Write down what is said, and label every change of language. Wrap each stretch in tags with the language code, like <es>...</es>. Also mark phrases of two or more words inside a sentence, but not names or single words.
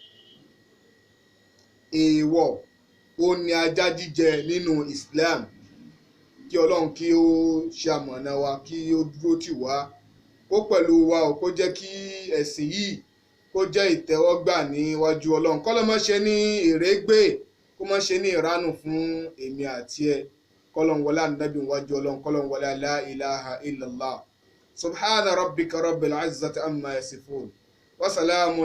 <yo>èèwọ̀ ó ní ajá jíjẹ nínú Islam kí Ọlọ́run kí ó ṣe àmọ̀nà wa kí ó dúró tì wá kó pẹ̀lú wa ò kó jẹ́ kí ẹ̀sìn yìí kó jẹ́ ìtẹ́wọ́gbà níwájú Ọlọ́run kọ́ ló má ṣe ní èrègbè kó má ṣe ní ìránù fún èmi àti ẹ kọ́lọ́n wọlé ànábì níwájú Ọlọ́run kọ́lọ́n wọlé</yo> <ar>لا إله إلا الله سبحان ربك رب العزة عما يصفون وسلام</ar>